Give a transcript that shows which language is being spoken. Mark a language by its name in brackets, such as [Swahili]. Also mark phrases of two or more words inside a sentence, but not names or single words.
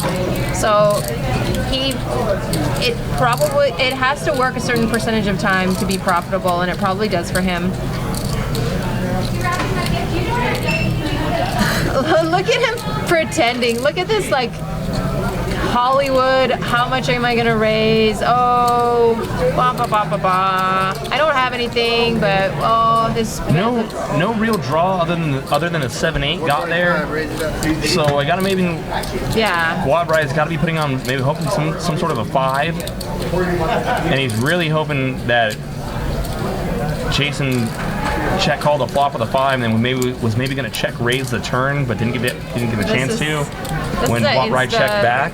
[English] So it has to work a certain percentage of time to be profitable, and it probably does for him. Look at him pretending. Look at this, like, Hollywood, how much am I gonna raise? Oh, ba ba ba ba ba. I don't have anything, but this. No real draw other than a 7-8 got there. So I gotta maybe Yeah. Wadbright's got to be putting on maybe hoping some sort of a 5, and he's really hoping that Jason check called a flop with a 5, and then was maybe going to check raise the turn, but didn't give a chance to when Wadbright checked back.